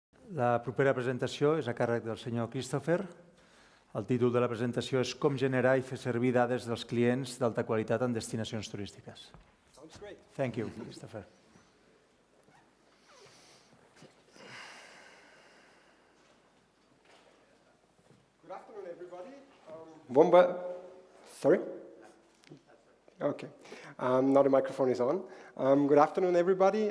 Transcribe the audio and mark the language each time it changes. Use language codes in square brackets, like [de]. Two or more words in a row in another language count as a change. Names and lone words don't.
[ca] La propera presentació és a càrrec del senyor Christopher. El títol de la presentació és Com generar i fer servir dades dels clients d'alta qualitat en destinacions turístiques. [en] Sounds great. Thank you, Christopher. Good afternoon, everybody. Sorry? Okay. Now the microphone is on. Good afternoon, everybody.